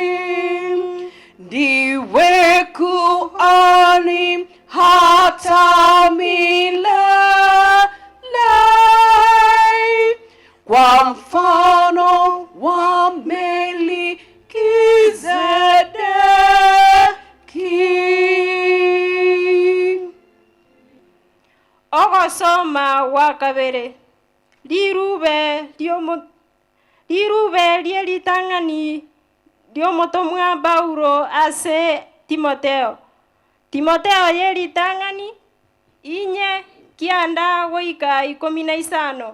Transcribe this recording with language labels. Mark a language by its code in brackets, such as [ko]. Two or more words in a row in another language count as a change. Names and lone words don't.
[sw] Ndiwe kuhani hata milele kwa mfano wa Melkizedeki. [guz] Ogosoma wa kabere. Lirube lieritang'ani liomotomwa Paulo ase Timotheo. Timotheo yeritang'ani inye kianda goika 15.